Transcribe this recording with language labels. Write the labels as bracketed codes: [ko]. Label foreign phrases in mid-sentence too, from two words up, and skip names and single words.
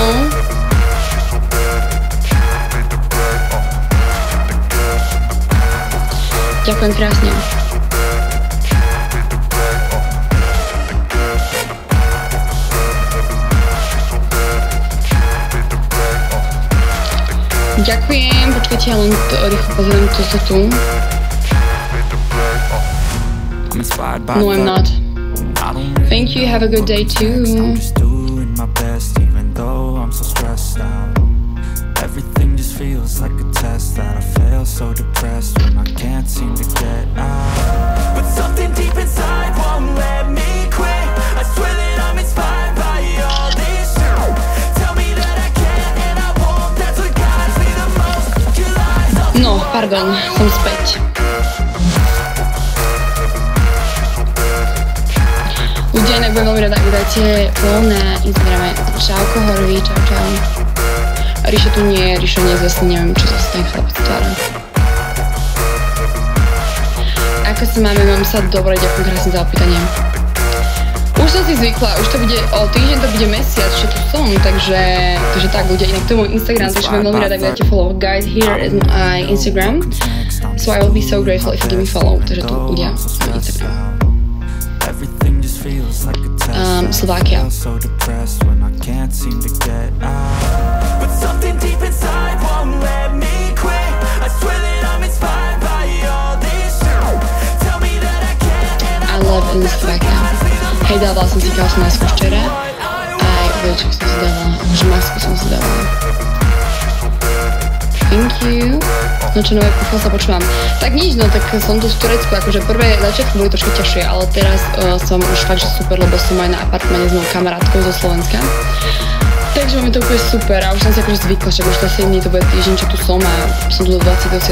[sk] Ďakujem krásne. Ďakujem, počkajte, ja len rýchlo pozriem, to sa tu. [en] No, I'm not. Thank you, have a good day too. Everything just feels like a test that I fail, so depressed when I can't seem to get out. But something deep inside won't let me quit. I swear that I'm inspired by all this shit. Tell me that I can't and I won't. That's what guides me the most. Your lies are... No, [sk] pardon, som späť. Ľudia, inak budem veľmi rada, ak dáte follow na Instagrame. Čauko, Horví, čau, čau. Ríša tu nie je, Ríša nezvesný, neviem, čo sa s ten chlapec tvára. Ako sa máme, mám sa dobre, ďakujem krásne za opýtanie. Už som si zvykla, už to bude, o týždeň to bude mesiac, čo tu som, takže tak ľudia, inak to je môj Instagram, takže budem veľmi rada, ak dáte follow. [en] Guys, here is my Instagram, so I will be so grateful if you give me follow, [sk] takže tu ľudia, môj Instagram. [en] Slovakia. Something deep inside won't let me quit. I swear that I'm inspired by all this shit. Tell me that I can't. I love in Slovakia. [sk] Hej, dávala som si kalsu masku včera. Aj vleček som si dávala. Akože masku som si dávala. [en] Thank you. [sk] No čo nové pochval sa počúvam. Tak nič, no tak som tu v Turecku. Akože prvé začiatky boli trošku ťažšie, ale teraz som už fakt, že super, lebo som aj na apartmane s mojou kamarátkou zo Slovenska. Takže máme to úplne super a už som si akože zvykla, však už to 7 dní to bude týždeň, čo tu som a som tu do 27.